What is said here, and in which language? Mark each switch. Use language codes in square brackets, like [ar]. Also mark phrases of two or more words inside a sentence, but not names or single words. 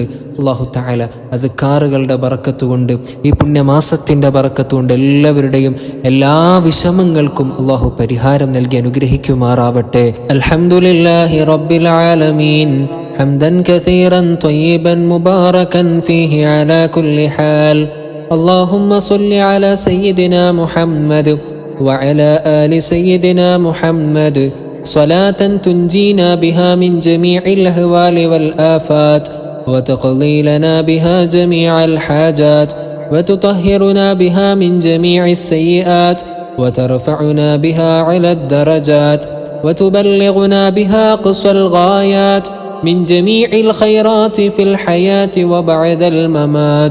[ar] الله تعالى [ml] അദ്കാറുകളുടെ ബറക്കത്ത് കൊണ്ട്, ഈ പുണ്യമാസത്തിൻ്റെ ബറക്കത്ത് കൊണ്ട് എല്ലാവരുടെയും എല്ലാ വിഷമങ്ങൾക്കും അല്ലാഹു പരിഹാരം നൽകി അനുഗ്രഹിക്കുമാറാവട്ടെ. [ar] الحمد لله رب العالمين حمدا كثيرا طيبا مباركا فيه على كل حال. اللهم صل على سيدنا محمد وعلى آل سيدنا محمد صلاة تنجينا بها من جميع الأهوال والآفات وتقضي لنا بها جميع الحاجات وتطهرنا بها من جميع السيئات وترفعنا بها على الدرجات وتبلغنا بها قصى الغايات من جميع الخيرات في الحياة وبعد الممات.